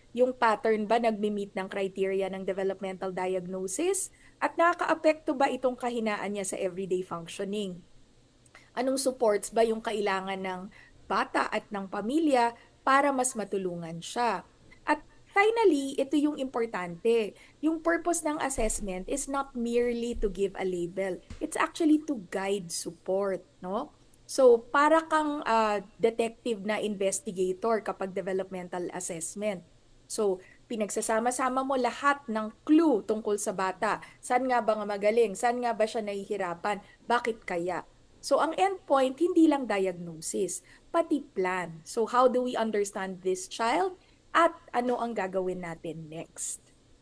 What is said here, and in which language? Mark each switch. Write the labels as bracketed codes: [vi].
[tl] Yung pattern ba nagmi-meet ng criteria ng developmental diagnosis? At nakaka-apekto ba itong kahinaan niya sa everyday functioning? Anong supports ba yung kailangan ng bata at ng pamilya para mas matulungan siya? At finally, ito yung importante. Yung purpose ng [en] assessment is not merely to give a label. It's actually to guide support, no? [tl] So, para kang detective na investigator kapag developmental assessment. So, pinagsasama-sama mo lahat ng clue tungkol sa bata. Saan nga ba nga magaling? Saan nga ba siya nahihirapan? Bakit kaya? So, ang endpoint, hindi lang diagnosis, pati plan. [en] So, how do we understand this child? [tl] At ano ang gagawin natin next?